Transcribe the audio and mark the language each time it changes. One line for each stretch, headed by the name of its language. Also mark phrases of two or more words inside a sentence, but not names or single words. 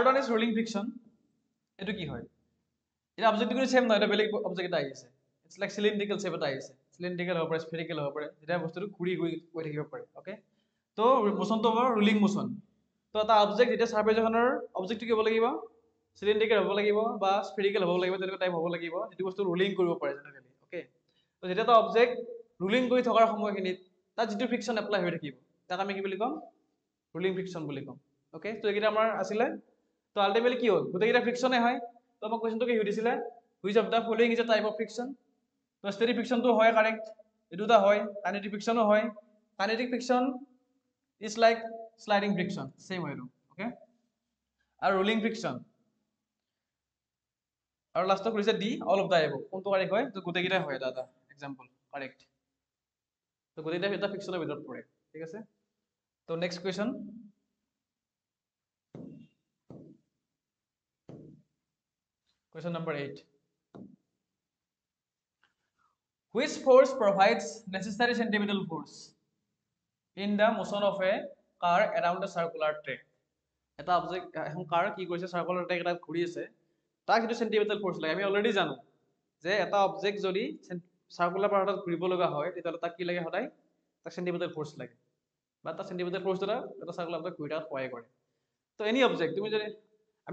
English: one is rolling friction
Assamese: এটো কি হয় এটা অবজেক্ট কিন্তু সেম নহয় এটা বেলেগ অবজেক্ট এটা আহিছে
English: it's like cylindrical shape
Assamese: এটা আহিছে সিলিন্ড্রিক্যাল হ'ব পাৰে স্ফেৰিক্যাল হ'ব পাৰে যেটা বস্তুটো ঘূৰি গৈ থাকিব পাৰে ওকে তো মোশনটো হ'ব
English: rolling motion
Assamese: তো এটা অবজেক্ট যেটা সারফেস এখনৰ অবজেক্টটো কি হ'ব লাগিব সিলিন্ড্রিক্যাল হ'ব লাগিব বা স্ফেৰিক্যাল হ'ব লাগিব তেনেকুৱা টাইপ হ'ব লাগিব যেটো বস্তু রোলিং কৰিব পাৰে
English: generally okay
Assamese: তো যেটা এটা
English: object rolling
Assamese: কৰি থকাৰ সময়খিনিত তাত যেটো ফ্ৰিকশন এপ্লাই হৈ থাকিব তাক আমি কি বুলি কম
English: rolling friction
Assamese: বুলি কম ওকে তো এইটা আমাৰ আছিল তো আলটিমেটলি কি হ'ল গোটেইটা ফ্ৰিকশনে হয় তো আমাক কোৱেশ্চনটো কি সুধিছিলে
English: which of the following is a type of friction
Assamese: তো
English: static frictionটো
Assamese: হয় কারেক্ট এটোটা হয়
English: kinetic frictionও
Assamese: হয়
English: kinetic friction is like sliding friction same
Assamese: হয় ওকে আৰু
English: rolling friction
Assamese: আৰু লাষ্টত কৰিছে
English: D all of the above
Assamese: কোনটো কাৰেক্ট হয় তো গোটেইকেইটা হয় এটা
English: example correct
Assamese: তো গোটেইকেইটা এটা ফিক্সনৰ ভিতৰত পৰে ঠিক আছে তো
English: next question question number 8 which force provides necessary centripetal force in the motion of a car around a circular track
Assamese: এটা অবজেক্ট এখন কাৰ কি কৰিছে
English: circular track
Assamese: এটা ঘূৰি আছে তাক যেটো
English: centimeter force
Assamese: লাগে আমি অলৰেডি জানো যে এটা অবজেক্ট যদি
English: circular pathত
Assamese: ঘূৰিব লগা হয় তেতিয়াহ'লে তাক কি লাগে সদায় তাক
English: centimeter force
Assamese: লাগে বা তাক
English: centimeter force
Assamese: দ্বাৰা এটা
English: circular pathত
Assamese: ঘূৰি থাকাত সহায় কৰে তো
English: any object
Assamese: তুমি যদি আমি